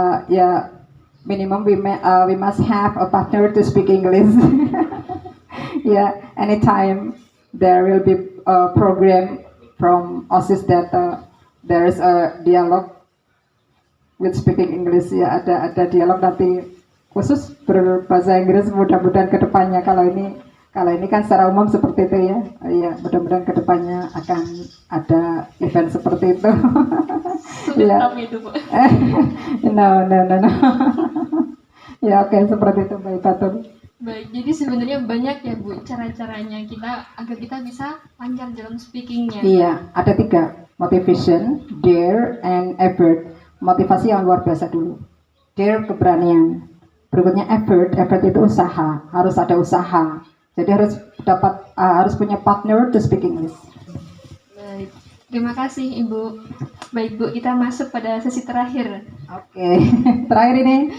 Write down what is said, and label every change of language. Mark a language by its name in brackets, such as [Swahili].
[English] Ya minimum we must have a partner to speak English. Yeah, anytime there will be a program from OSIS that there is a dialogue with speaking English. [Indonesian] Ya ada dialog nanti khusus berbahasa Inggris, mudah-mudahan kedepannya. Kalau ini kan secara umum seperti itu ya. Ya mudah-mudahan kedepannya akan ada event seperti itu. Ya. No. Ya oke, seperti itu Mbak Ibatul. Baik, jadi sebenarnya banyak ya Bu cara-caranya agar kita bisa lancar dalam speakingnya. Iya, ada 3, [English] motivation, dare, and effort. [Indonesian] Motivasi yang luar biasa dulu. Dare, keberanian. Berikutnya effort itu usaha, harus ada usaha. Jadi harus punya [English] partner to speak English. [Indonesian] Baik, terima kasih Ibu. Baik Bu, kita masuk pada sesi terakhir. Oke, terakhir ini